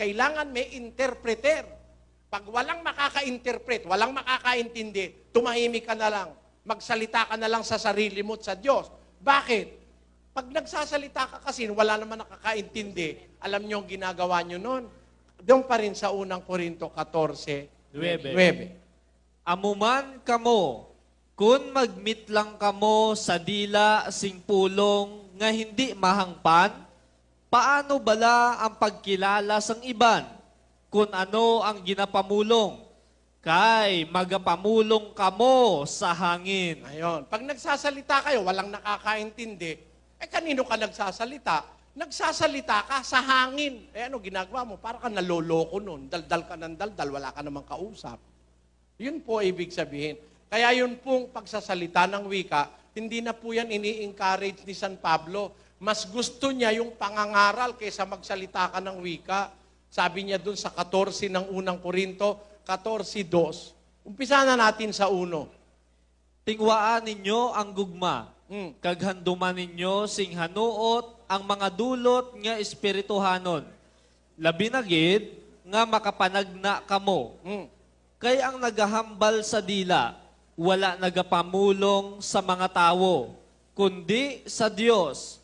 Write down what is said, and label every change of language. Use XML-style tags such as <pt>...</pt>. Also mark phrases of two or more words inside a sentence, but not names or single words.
<tl>Kailangan may interpreter. Pag walang makaka-interpret, walang makakaintindi, tumahimik ka na lang. Magsalita ka na lang sa sarili mo at sa Diyos. Bakit? Pag nagsasalita ka kasi, wala naman nakakaintindi. Alam niyo ang ginagawa niyo noon? Doon pa rin sa unang Korinto 14:9.</tl> <hil>Amuman kamo, kun magmit lang kamo sa dila sing pulong nga hindi mahangpan, paano bala ang pagkilala sang iban? Kung ano ang ginapamulong? Kay magapamulong kamo sa hangin.</hil> <tl>Ayun. Pag nagsasalita kayo, walang nakakaintindi, kanino ka nagsasalita? Nagsasalita ka sa hangin. Ano ginagawa mo? Para ka naloloko nun. Daldal ka ng daldal, wala ka namang kausap. Yun po ibig sabihin. Kaya yun pong pagsasalita ng wika, hindi na po yan ini-encourage ni San Pablo. Mas gusto niya yung pangangaral kaysa magsalita ka ng wika. Sabi niya dun sa 14 ng unang Korinto, 14:2. Umpisa na natin sa 1.</tl> <hil>Tingwaan ninyo ang gugma. Kaghanduman ninyo sing hanuot ang mga dulot nga espirituhanon. Labi na gid nga makapanagna kamo. Kay ang nagahambal sa dila, wala nagapamulong sa mga tawo, kundi sa Dios.</hil>